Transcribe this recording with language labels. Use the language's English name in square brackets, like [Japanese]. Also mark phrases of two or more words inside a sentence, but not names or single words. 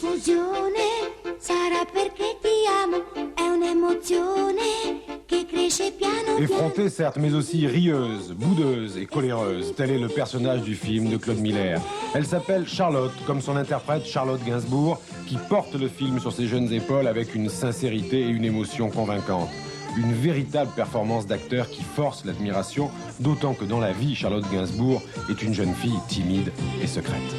[Italian] ragione, sarà perché ti amo, è un'emozione che cresce piano piano. [French] Effrontée certes, mais aussi rieuse, boudeuse et coléreuse, tel est le personnage du film de Claude Miller. Elle s'appelle Charlotte, comme son interprète Charlotte Gainsbourg, qui porte le film sur ses jeunes épaules avec une sincérité et une émotion convaincantes. Une véritable performance d'acteur qui force l'admiration, d'autant que dans la vie, Charlotte Gainsbourg est une jeune fille timide et secrète.